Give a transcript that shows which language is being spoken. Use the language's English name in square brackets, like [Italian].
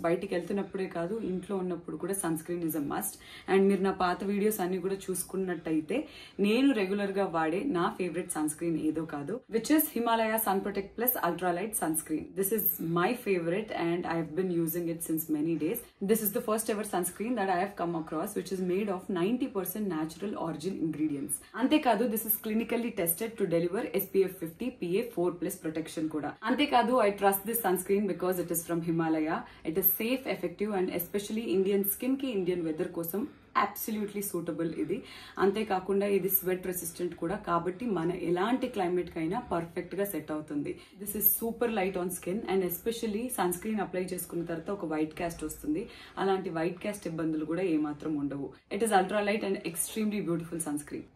[Telugu] బయటికి వెళ్తున్నప్పుడే కాదు, ఇంట్లో ఉన్నప్పుడు కూడా [English] Sunscreen is a must. [Telugu] And మీరు నా పాత వీడియోస్ అన్ని కూడా చూసుకున్నట్టయితే నేను రెగ్యులర్ గా వాడే నా ఫేవరెట్ సన్ స్క్రీన్ ఏదో కాదు, [English] Which is Himalaya sun protect plus ultralight sunscreen. This is my favourite and I have been using it since many days. This is the first ever sunscreen that I have come across, which is made of 90% natural origin ingredients. [Telugu] Ante kadu, [English] this is clinically tested to deliver SPF 50 PA 4+ protection kuda. [Telugu] Ante kadu, [English] I trust this sunscreen because it is from Himalaya. It is safe, effective and especially Indian skin ki, Indian weather kosam absolutely suitable [Telugu] ఇది. అంతేకాకుండా ఇది sweat resistant కూడా, కాబట్టి మన ఎలాంటి climate కైనా perfect గా set అవుతుంది. [English] this is super light on skin and especially sunscreen apply [Telugu] చేసుకున్న తర్వాత ఒక వైట్ కాస్ట్ వస్తుంది. అలాంటి వైట్ కాస్ట్ ఇబ్బందులు కూడా ఏమాత్రం ఉండవు. [English] It is ultra light and extremely beautiful sunscreen.